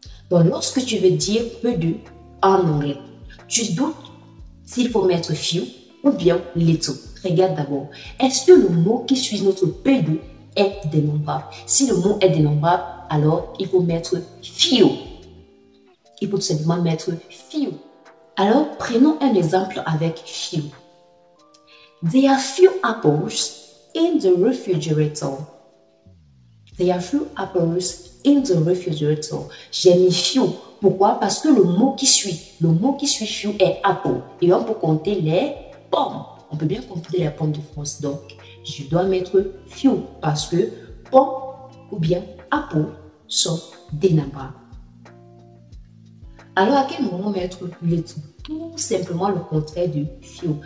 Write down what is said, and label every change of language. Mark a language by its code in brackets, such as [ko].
[fr] Donc, lorsque tu veux dire peu de en anglais, tu doutes s'il faut mettre few ou bien little. Regarde d'abord, est-ce que le mot qui suit notre peu de est dénombrable? Si le mot est dénombrable, alors il faut mettre few. Il faut tout simplement mettre few. Alors, prenons un exemple avec few. [en] There are few apples in the refrigerator. There are few apples in the refrigerator. [fr] J'ai mis few. Pourquoi? Parce que le mot qui suit few est apple. Et on peut compter les pommes. On peut bien compter les pommes de France. Donc, je dois mettre few parce que pommes ou bien apple sont dénombrables. Alors, à quel moment mettre little? Tout simplement le contraire de few.